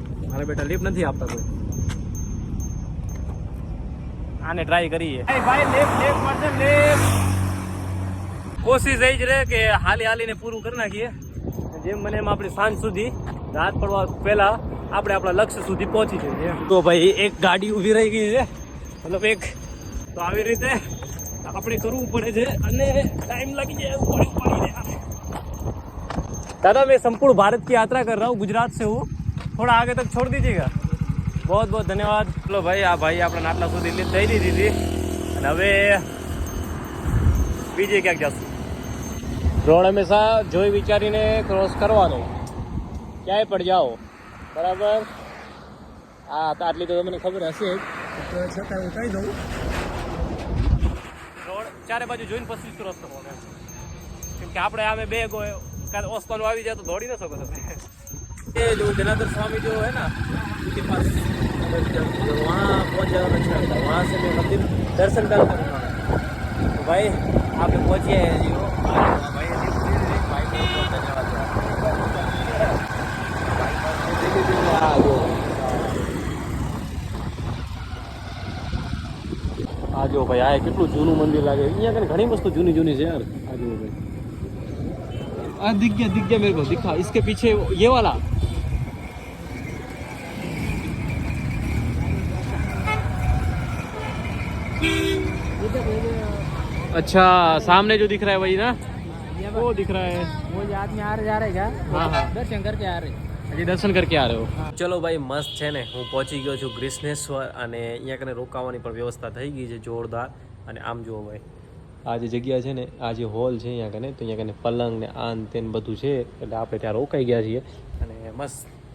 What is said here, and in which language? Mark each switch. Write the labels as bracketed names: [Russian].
[Gujarati] મારા બેટા લિફ્ટ નથી આપતા કોઈ, આને ટ્રાય કરીએ. ભાઈ લિફ્ટ મળશે, લિફ્ટ. કોશિશ એ જ રહે કે હાલીને પૂરું કરી નાખીએ. જેમ મને એમ આપણી સાંજ સુધી, રાત પડવા પહેલા આપણે આપણા લક્ષ્ય સુધી પહોંચી જઈએ. તો ભાઈ એક ગાડી ઊભી રહી ગઈ છે, મતલબ એક. તો આવી રીતે આપણે કરવું પડે છે અને ટાઈમ લાગી જાય એવું [Hindi] पड़ी दादा मैं संपूर्ण भारत की यात्रा कर रहा हूँ, गुजरात से हूँ, थोड़ा आगे तक छोड़ दीजिएगा. बहुत बहुत धन्यवाद. चलो भाई [Gujarati] આ ભાઈ આપણે આટલા સુધી લીધ દઈ દીધી હતી અને હવે બીજે ક્યાંક જશું. રોડ હંમેશા જોઈ વિચારીને ક્રોસ કરવાનો, ક્યાંય પણ જાઓ બરાબર. હા તો આટલી તો તમને ખબર હશે જ, છતાં હું કહી દઉં, રોડ ચારે બાજુ જોઈને પછી ક્રોસ કરવાનો. કેમ કે આપણે આમે બેગ હોય, કાલે ઓસ્માનો આવી જાય તો દોડી ન શકો તમે. [Hindi] ये जो जनार्दन स्वामी जो है ना, उनके पास वहाँ पहुँच जाना अच्छा लगता है. वहाँ से मैं मंदिर दर्शन कर करूँगा. तो भाई आप लोग पहुँचिए हैं जी. भाई [Gujarati] આ જો ભાઈ આ કેટલું જૂનું મંદિર લાગે અહીંયા કને ઘણી વસ્તુ જૂની જૂની છે યાર આ જો ભાઈ આ [Hindi] दिख गया मेरे को दिखा इसके पीछे ये वाला अच्छा सामने जो दिख रहा है [Gujarati] वही ना वो दिख रहा है [Hindi] वो आदमी आ रहे जा रहे क्या हाँ हाँ दर्शन करके आ रहे [Gujarati] હજી દર્શન કરકે આ રહ્યો ચલો ભાઈ મસ્ત છે ને હું પહોંચી ગયો છું ગ્રીષ્ણેશ્વર અને અહીંયા કને રોકાવાની પણ વ્યવસ્થા થઈ ગઈ છે જોરદાર અને આમ જુઓ ભાઈ આ જે જગ્યા છે ને આ જે હોલ છે અહીંયા કને તો અહીંયા કને પલંગ ને આન તેન બધું છે એટલે આપણે ત્યાં રોકાઈ ગયા છીએ અને મસ્ત